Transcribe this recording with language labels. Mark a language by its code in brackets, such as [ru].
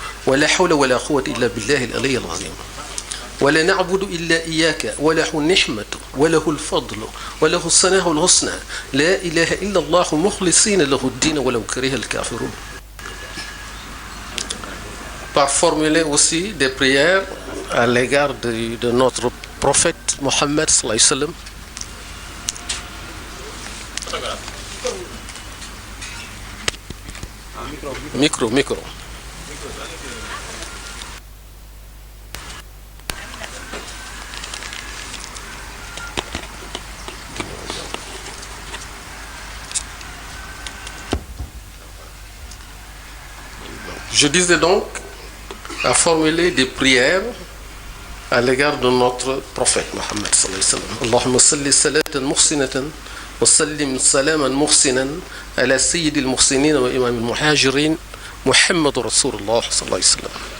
[ar] ولا حول ولا قوة إلا بالله العلي العظيم ولا نعبد إلا إياك وله النعمة وله الفضل وله الثناء الحسنى لا إله إلا الله مخلصين له الدين ولو كره الكافرون. [fr] Par formuler aussi des prières à l'égard de notre prophète Mohammed sallallahu alayhi wa sallam. Micro. Je disais donc à formuler des prières à l'égard de notre prophète Mohammed sallallahu alayhi wa sallam. [ar] Allahumma salli salatan muhsinatan وسلم سلاما محسنا على سيد المحسنين وإمام المهاجرين محمد رسول الله صلى الله عليه وسلم.